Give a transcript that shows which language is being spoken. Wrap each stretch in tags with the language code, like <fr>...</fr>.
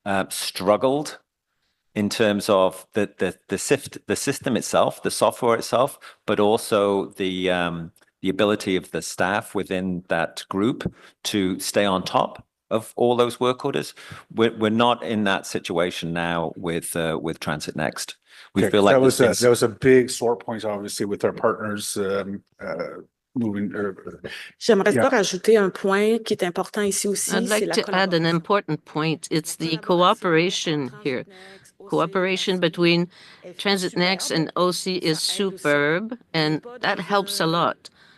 <en>struggled in terms of the system itself, the software itself, but also the ability of the staff within that group to stay on top of all those work orders. We're not in that situation now with Transit Next. We feel like that was a big sore point, obviously, with our partners moving.</en> <fr>J'aimerais rajouter un point qui est important ici aussi.</fr> <en>I'd like to add an important point. It's the cooperation here. Cooperation between Transit Next and OC is superb, and that helps a lot.</en>